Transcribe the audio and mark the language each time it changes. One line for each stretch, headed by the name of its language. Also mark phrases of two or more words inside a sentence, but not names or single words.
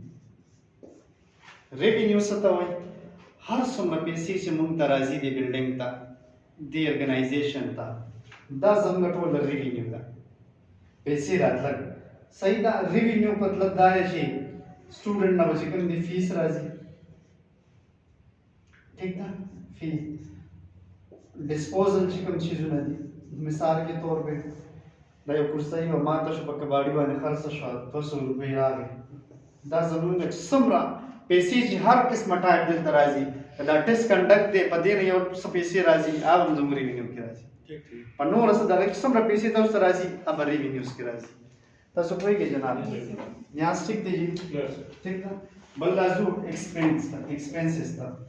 Pashto: څه ته وایي هر څومره پیسې چې موږ ته راځي د بلډینګ ته د ارګنایزیشن ته دا زموږ ټول ریوینیو ده پیسې راتلل صحیح ده ریوینیو مطلب دا دی چې سټوډنټ نه چې کوم د فیس راځي ٹھیک ده
English: fee disposal
Pashto: چې کوم چیزونه دي
Urdu: مثال کے طور پہ
Pashto: دا یو کرسۍ و ماته شو په کباړي باندې خرڅ شو 200 روپۍ راغی دا زموږ څومره پیسې چې هر قسمه ټایپ دلته راځي دا
English: test conduct
Pashto: دی په دې نه یو څه پیسې راځي هغه هم زموږ ریوینیو کې راځي په نور څه دغه څومره پیسې تاسو راځي هغه ریوینیوز کې راځي تاسو پوهیږئ جناب یہاں ټیک دی
Urdu: جی ٹھیک
Pashto: ده بل راځو ایکسپنسز ته